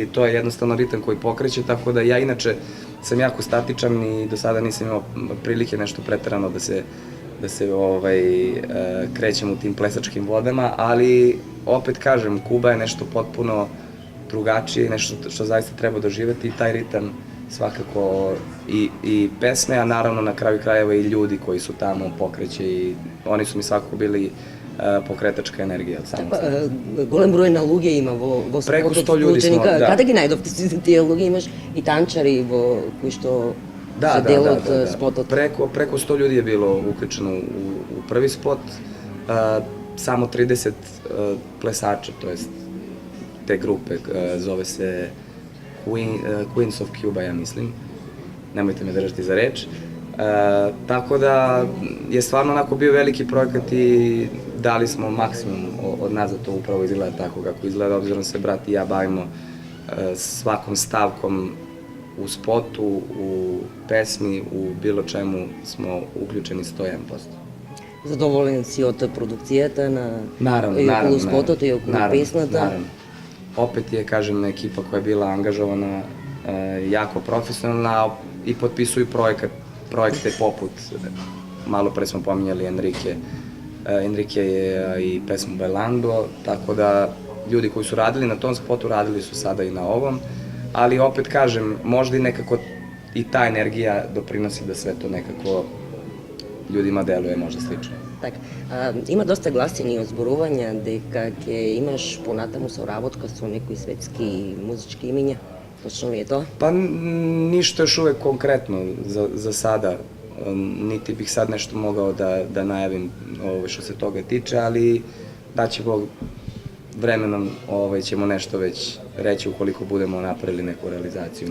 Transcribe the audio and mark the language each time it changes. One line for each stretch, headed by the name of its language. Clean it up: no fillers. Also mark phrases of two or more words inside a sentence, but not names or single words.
Serbian: to je jednostavno ritam koji pokreće, tako da ja inače sam jako statičan i do sada nisam imao prilike nešto preterano da se krećem u tim plesačkim vodama, ali opet kažem, Kuba je nešto potpuno drugačije, nešto što zaista treba doživeti i taj ritam svakako i pesme, a naravno na kraju krajeva i ljudi koji su tamo pokreće i oni su mi svakako bili pokretačka energija.
Macedonian: Голем број на луѓе има во Преку спотот 100 луѓе вклучени.
Serbian: смо, да.
Macedonian: Каде ги најдовте тие луѓе? Имаш и танчари кои што се дел од спотот.
Serbian: Preko 100 ljudi je bilo uključeno u prvi spot, samo 30 plesača, to jest te grupe, zove se Queens of Cuba, ja mislim, nemojte me držati za reč. Tako da je stvarno onako bio veliki projekat i dali smo maksimum od nas da to upravo izgleda tako kako izgleda, obzirom se brat i ja bavimo svakom stavkom u spotu, u pesmi, u bilo čemu smo uključeni 101%.
Macedonian: Задоволен си од продукцијата
Serbian: Naravno,
Macedonian: и околу спотот и околу песната?
Serbian: Naravno. Opet je, kažem, ekipa koja je bila angažovana jako profesionalna i potpisuju projekte poput, malo pre smo pominjali Enrique je i pesmu Bailando, tako da ljudi koji su radili na tom spotu radili su sada i na ovom, ali opet kažem, možda i nekako i ta energija doprinosi da sve to nekako ljudima deluje možda slično.
Macedonian: Така, има доста гласини и озборувања дека ќе имаш понатаму соработка со некои светски музички имиња.
Serbian: Točno mi je to. Pa ništa još uvek konkretno za sada, niti bih sad nešto mogao da najavim što se toga tiče, ali daće Bog vremenom ćemo nešto već reći ukoliko budemo napravili neku realizaciju.